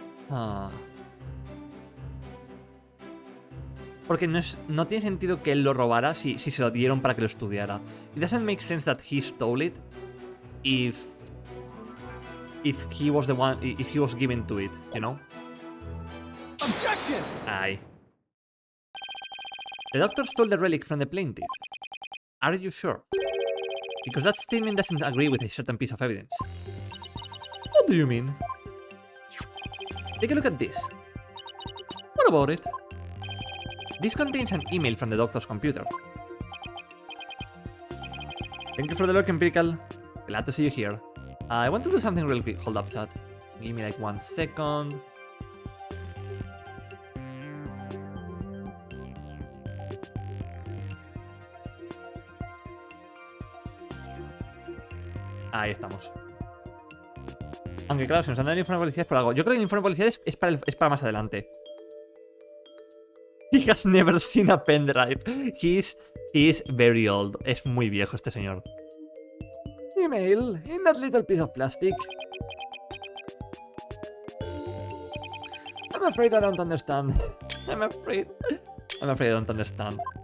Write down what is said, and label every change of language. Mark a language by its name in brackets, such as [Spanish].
[Spanish] Ah. Porque no tiene sentido que él lo robara si se lo dieron para que lo estudiara. [English] It doesn't make sense that he stole it if he was the one, if he was given to it, you know? Objection! Aye. The doctor stole the relic from the plaintiff. Are you sure? Because that statement doesn't agree with a certain piece of evidence. What do you mean? Take a look at this. What about it? This contains an email from the doctor's computer. Thank you for the look, Empirical. Glad to see you here. I want to do something real quick. Hold up, chat. Give me like 1 second. [Spanish] Ahí estamos. Aunque claro, si nos han dado el informe de policía es por algo. Yo creo que el informe de policía es para más adelante. [English] He has never seen a pendrive. He is very old. [Spanish] Es muy viejo este señor. [English] Email in that little piece of plastic. I'm afraid I don't understand. I'm afraid I don't understand.